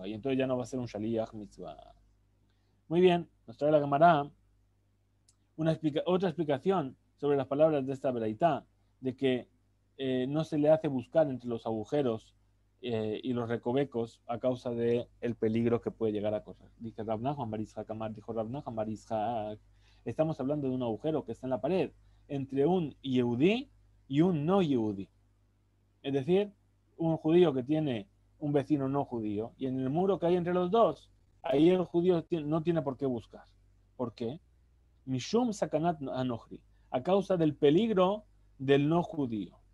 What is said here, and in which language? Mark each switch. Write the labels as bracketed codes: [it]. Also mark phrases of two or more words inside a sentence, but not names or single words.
[es] Y entonces ya no va a ser un [he] שליח מצוה. [es] Muy bien, nos trae la Gemara otra explicación sobre las palabras de esta Beraitá, de que no se le hace buscar entre los agujeros y los recovecos a causa del peligro que puede llegar a correr. Dice Rav Nachman bar Yitzhak Amar, dijo Rav Nachman bar Yitzhak, estamos hablando de un agujero que está en la pared entre un Yehudí y un no Yehudí. Es decir, un judío que tiene un vecino no judío, y en el muro que hay entre los dos, ahí el judío no tiene por qué buscar. ¿Por qué? [he] משום סכנת נכרי, [es] a causa del peligro del no judío.